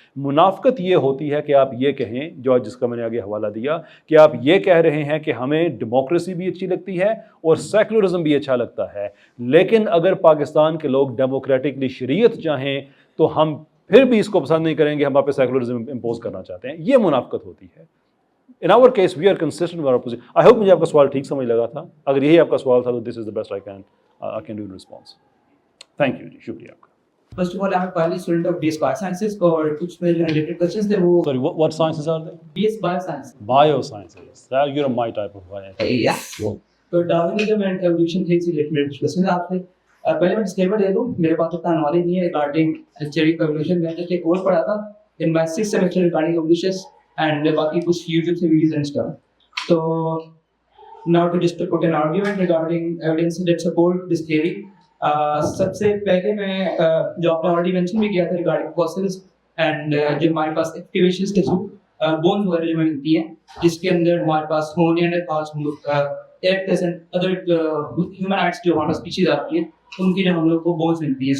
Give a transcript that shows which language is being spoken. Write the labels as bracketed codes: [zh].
[hi] मुनाफिकत ये होती है कि आप ये कहें, जो जिसका मैंने आगे हवाला दिया, कि आप ये कह रहे हैं कि हमें डेमोक्रेसी भी अच्छी लगती है और सेकुलरिज्म भी अच्छा लगता है, लेकिन अगर पाकिस्तान के लोग डेमोक्रेटिकली शरीयत चाहें तो हम फिर भी इसको पसंद नहीं करेंगे, हम आप पे सेकुलरिज्म इम्पोज करना चाहते हैं. ये मुनाफिकत होती है. [en] In our case we are consistent with our position. I hope [hi] मुझे आपका सवाल ठीक समझ लगा था. अगर यही आपका सवाल था तो [en] This is the best I can do in response. Thank you [hi] जी, शुक्रिया आपका. [en] First of all, I'm a purely student of BS Biosciences [hi] और कुछ मेरे [en] related questions थे वो. Sorry, what sciences are they? BS Biosciences. Biosciences. You're my type of guy. Yeah. तो Darwinism and evolution theory से related कुछ questions आपसे. [hi] पहले मैं disclaimer दे दूँ, मेरे पास उतना knowledge नहीं है [en] regarding theory of evolution. मैंने just एक course पढ़ा था in my 6th semester regarding evolution and [hi] बाकी कुछ [en] YouTube से videos and stuff. So now to just put an argument regarding evidence that support this theory. [hi] सबसे पहले मैं जो आपने ऑलरेडी मेंशन भी किया था रिगार्डिंग फॉसिल्स एंड जो हमारे पास एक्सकेवेशंस के थ्रू बोन्स वगैरह जो मिलती हैं, जिसके अंदर हमारे पास निएंडरथाल्स, एरेक्टस एंड अदर ह्यूमनॉइड्स जो हमारे स्पीशीज आती है उनकी जो हम लोग को बोन्स मिलती है.